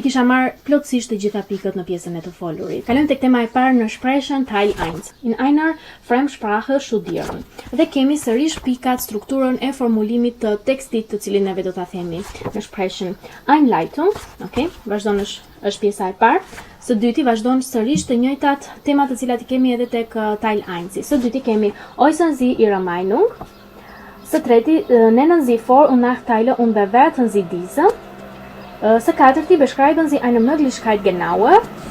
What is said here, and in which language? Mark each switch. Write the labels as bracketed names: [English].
[Albanian] I kisha marrë plotësisht të gjitha pikët në pjesën e të folurit. Kalojmë tek tema e parë në Sprechen Teil 1. [German] In einer Fremdsprache studieren. [Albanian] Dhe kemi sërish pikat, strukturën e formulimit të tekstit të cilin neve do ta themi në Sprechen. Einleitung, okay? Vazhdon është pjesa e parë. Së dyti vazhdon sërish të njëjtat temat të cilat I kemi edhe tek Teil 1. Së dyti kemi [German] äußern Sie Ihre Meinung. [Albanian] Së treti [German] nennen Sie Vor- und Nachteile und bewerten Sie diese. [Albanian] Së katërti [German] beschreiben Sie eine Möglichkeit genauer.